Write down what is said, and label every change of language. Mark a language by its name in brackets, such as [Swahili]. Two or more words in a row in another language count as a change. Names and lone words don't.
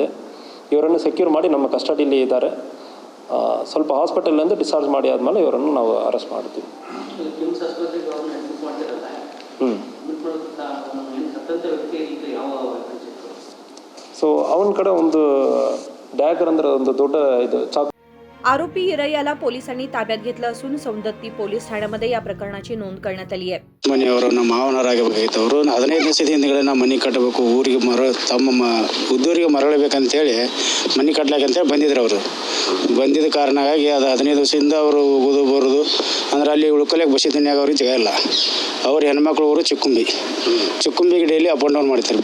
[Kannada] ಇವರನ್ನು ಸೆಕ್ಯೂರ್ ಮಾಡಿ ನಮ್ಮ ಕಸ್ಟಡಿಯಲ್ಲಿ ಇದ್ದಾರೆ. ಸ್ವಲ್ಪ ಹಾಸ್ಪಿಟಲಿಂದ ಡಿಸ್ಚಾರ್ಜ್ ಮಾಡಿ ಆದಮೇಲೆ ಇವರನ್ನು ನಾವು ಅರೆಸ್ಟ್ ಮಾಡ್ತೀವಿ. ಸೊ ಅವನ ಕಡೆ ಒಂದು ಡ್ಯಾಗರ್ ಅಂದ್ರೆ ಒಂದು ದೊಡ್ಡ ಇದು ಚಾಕು. [Marathi] आरोपी इरय्याला पोलिसांनी ताब्यात घेतलं असून सौंदत्ती पोलीस ठाण्यामध्ये या प्रकरणाची नोंद करण्यात आली आहे. [Kannada] ಮನೆಯವರು ನಮ್ಮ ಮಾವನವರಾಗಬೇಕಾಗಿತ್ತು. ಅವರು 15 ವರ್ಷದ ಹಿಂದ್ಗಡೆ ನಾವು ಮನೆ ಕಟ್ಟಬೇಕು, ಊರಿಗೆ ತಮ್ಮ ಉದ್ದೂರಿಗೆ ಮರಳಬೇಕಂತೇಳಿ ಮನೆ ಕಟ್ಲಾಕಂತೇಳಿ ಬಂದಿದ್ರು. ಅವರು ಬಂದಿದ್ದ ಕಾರಣವಾಗಿ ಅದು 15 ವರ್ಷದಿಂದ ಅವರು ಹೋಗೋದು ಬರೋದು ಅಂದ್ರೆ ಅಲ್ಲಿ ಉಳ್ಕೊಳಕ್ಕೆ ಬಸ್ಸಿ ದುನಿಯಾಗ ಅವ್ರಿಗೆ ಜಾಗ ಇಲ್ಲ. ಅವ್ರ ಹೆಣ್ಮಕ್ಳು ಊರು ಚಿಕ್ಕುಂಬಿಗೆ [English] daily up and down [Kannada] ಮಾಡ್ತಾರೆ.